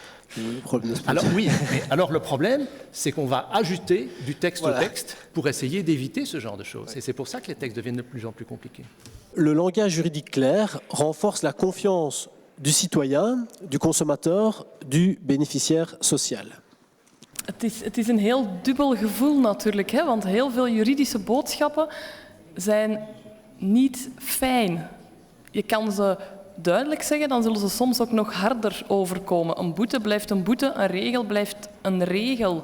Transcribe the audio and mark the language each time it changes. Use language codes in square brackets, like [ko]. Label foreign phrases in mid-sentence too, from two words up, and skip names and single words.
[fr] Alors oui, mais alors le problème, c'est qu'on va ajouter du texte au texte pour essayer d'éviter ce genre de choses. Et c'est pour ça que les textes deviennent de plus en plus compliqués. Le langage juridique clair renforce la confiance du citoyen, du consommateur, du bénéficiaire social. [nl] Het is een heel dubbel gevoel natuurlijk, hè? Want heel veel juridische boodschappen zijn niet fijn. Je kan ze duidelijk zeggen, dan zullen ze soms ook nog harder overkomen. Een boete blijft een boete, een regel blijft een regel.